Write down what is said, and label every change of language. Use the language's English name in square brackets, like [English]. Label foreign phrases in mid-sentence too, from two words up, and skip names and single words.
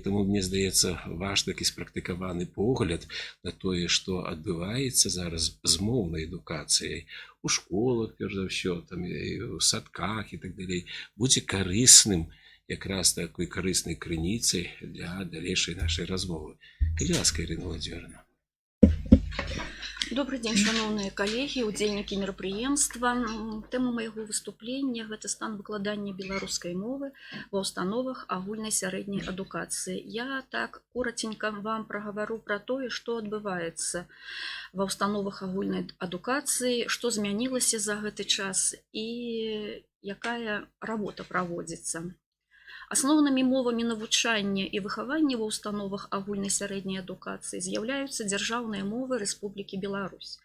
[Belarusian] Таму, мне здаецца, ваш такі спрактыкаваны погляд на тое, што адбываецца зараз з моўнай адукацыяй у школах, перш за ўсё, у садках і так далей, будзе карысным, якраз такой карыснай крыніцай для далейшай нашай размовы. Калі ласка, Ірына Владзіміровна. [Russian] Добрый день, шановные коллеги, [Belarusian] удзельники мерапрыемства. Тэма [Russian] моего выступления – это [Belarusian] стан выкладання беларускай мовы ва установах агульнай сярэдняй адукацыі. [Russian] Я так коротенько вам проговорю про то, что [Belarusian] адбываецца ва установах агульнай адукацыі, [Russian] что [Belarusian] змянілася за гэты час [Russian] и [Belarusian] якая работа праводзіцца. Асноўнымі мовамі навучання і выхавання ва ўстановах агульнай сярэдняй адукацыі з'яўляюцца дзяржаўныя мовы Рэспублікі Беларусь.